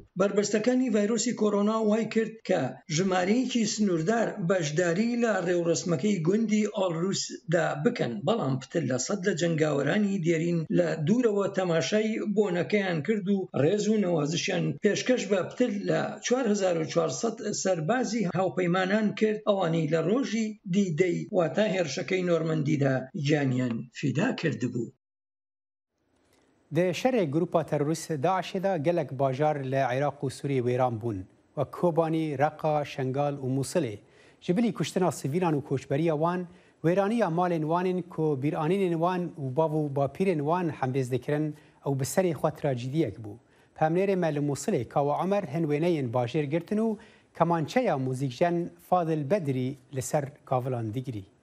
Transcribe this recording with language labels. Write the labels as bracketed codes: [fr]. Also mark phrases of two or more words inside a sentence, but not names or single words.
[ckb] بربەستەکانی ڤایرۆسی کۆڕۆنا وای کرد کە ژمارەیەکی سنووردار بەشداری لە ڕێوڕسمەکەی گوندی ئاڵروسدا بکەن، بەڵام پتر لە 100 لە جەنگاوەرانی دێرین لە دوورەوە تەماشای بۆنەکەیان کرد و ڕێز و نەوازشیان پێشکەش بە پتر لە 4400 سەربازی هاوپەیمانان کرد ئەوانەی لە ڕۆژی دیدەی واتە هێرشەکەی نۆرمەندیدا گیانیان فیدا کردبوو. [ku] د شەرێ گروپا تەرۆریست داعشێدا gelek bajar لە عێراق و سووریە وێران بوون وە کۆبانی ڕەقا شەنگال و مووسڵێ ji bilî kuştina sivîlan û koçberiya wan wêraniya malên wanên ku bîranînên wan û bav û bapîrên wan hembêz dikirin ew bi serê xwe trajîdiyek bû. Pemnêrê me li Musilê Kawa Emer hin wêneyên bajêr girtin û kemançeya mûzîkjen Fadil Bedrî li ser kavilan digirî.